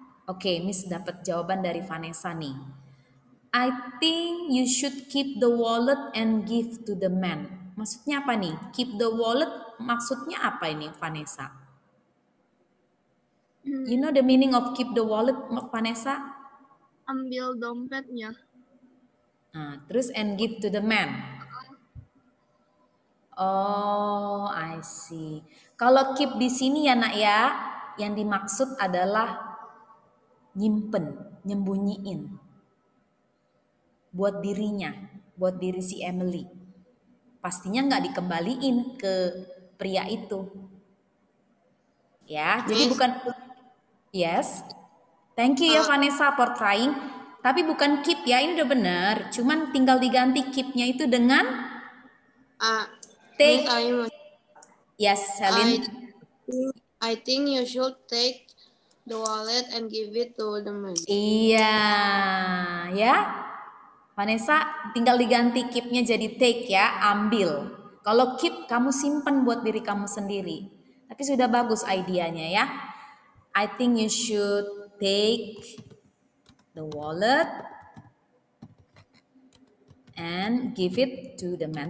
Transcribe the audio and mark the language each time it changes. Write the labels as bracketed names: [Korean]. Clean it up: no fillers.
[Indonesian] Oke, Miss dapat jawaban dari Vanessa nih. [English] I think you should keep the wallet and give to the man. [Indonesian] Maksudnya apa nih? [English] Keep the wallet [Indonesian] maksudnya apa ini Vanessa? [English] You know the meaning of keep the wallet Vanessa? [Indonesian] Ambil dompetnya. Nah, terus [English] and give to the man. Oh, I see. [Indonesian] Kalau keep di sini ya nak ya, yang dimaksud adalah nyimpen, nyembunyiin. Buat dirinya, buat diri si Emily. Pastinya nggak dikembaliin ke pria itu. Ya, jadi bukan. Yes. [English] Thank you ya Vanessa for trying. [Indonesian] Tapi bukan keep ya, ini udah benar. Cuman tinggal diganti keep-nya itu dengan take. [English] Yes, Celine. I think you should take the wallet and give it to the man. [Indonesian] Iya, ya. Vanessa tinggal diganti keep-nya jadi take ya, ambil. Kalau keep kamu simpen buat diri kamu sendiri. Tapi sudah bagus idenya ya. [English] I think you should take the wallet and give it to the man.